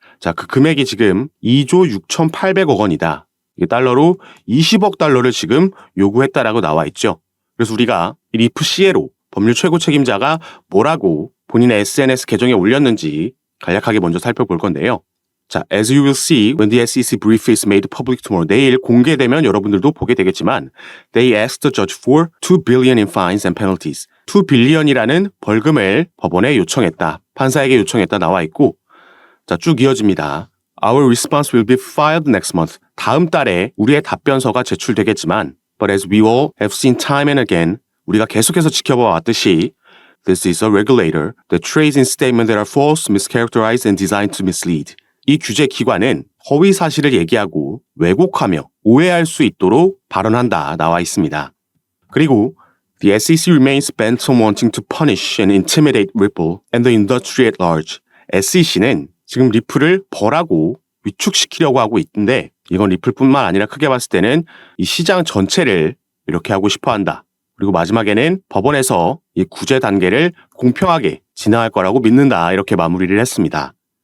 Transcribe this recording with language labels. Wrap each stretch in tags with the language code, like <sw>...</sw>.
<ko>자, 그 금액이 지금 2조 6,800억 원이다. 이게 달러로 20억 달러를 지금 요구했다라고 나와 있죠. 그래서 우리가 이 리프 CE로 법률 최고 책임자가 뭐라고 본인의 SNS 계정에 올렸는지 간략하게 먼저 살펴볼 건데요.</ko> <en>자, as you will see when the SEC brief is made public tomorrow.</en> <ko>내일 공개되면 여러분들도 보게 되겠지만,</ko> <en>they asked the judge for 2 billion in fines and penalties. 2 billion</en> <ko>이라는 벌금을 법원에 요청했다, 판사에게 요청했다 나와 있고, 자, 쭉 이어집니다.</ko> <en>Our response will be filed next month.</en> <ko>다음 달에 우리의 답변서가 제출되겠지만,</ko> <en>but as we all have seen time and again,</en> <ko>우리가 계속해서 지켜봐 왔듯이,</ko> <en>this is a regulator that trades in statements that are false, mischaracterized, and designed to mislead.</en> <ko>이 규제 기관은 허위 사실을 얘기하고 왜곡하며 오해할 수 있도록 발언한다 나와 있습니다. 그리고</ko> <en>the SEC remains bent on wanting to punish and intimidate Ripple and the industry at large.</en> <ko>SEC는 지금 리플을 벌하고 위축시키려고 하고 있는데, 이건 리플뿐만 아니라 크게 봤을 때는 이 시장 전체를 이렇게 하고 싶어 한다. 그리고 마지막에는 법원에서 이 구제 단계를 공평하게 진행할 거라고 믿는다, 이렇게 마무리를 했습니다.</ko>